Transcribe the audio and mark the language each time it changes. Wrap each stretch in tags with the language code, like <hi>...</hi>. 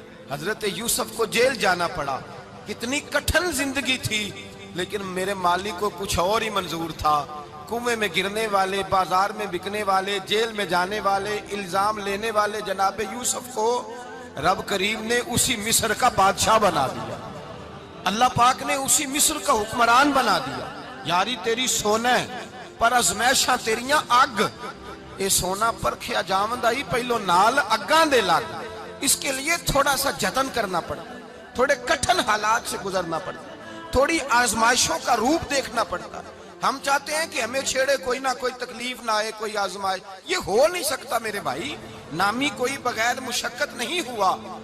<ur>حضرت یوسف کو جیل جانا پڑا. کتنی کٹھن زندگی تھی, لیکن میرے مالک کو کچھ اور ہی منظور تھا. کنویں میں گرنے والے, بازار میں بکنے والے, جیل میں جانے والے, الزام لینے والے جناب یوسف کو رب کریم نے اسی مصر کا بادشاہ بنا دیا. اللہ پاک نے اسی مصر کا حکمران بنا دیا.</ur> <pa>یاری تیری سونا ہے پر ازمیشاں تیریاں اگ, اے سونا پرکھیا جاوندائی پہلو نال اگاں دے لگ.</pa> <ur>اس کے لیے تھوڑا سا جتن کرنا پڑتا, تھوڑے کٹھن حالات سے گزرنا پڑتا, تھوڑی آزمائشوں کا روپ دیکھنا پڑتا. ہم چاہتے ہیں کہ ہمیں چھیڑے کوئی نہ کوئی تکلیف نہ آئے, کوئی آزمائش. یہ ہو نہیں سکتا میرے بھائی, نامی کوئی بغیر مشقت نہیں ہوا.</ur>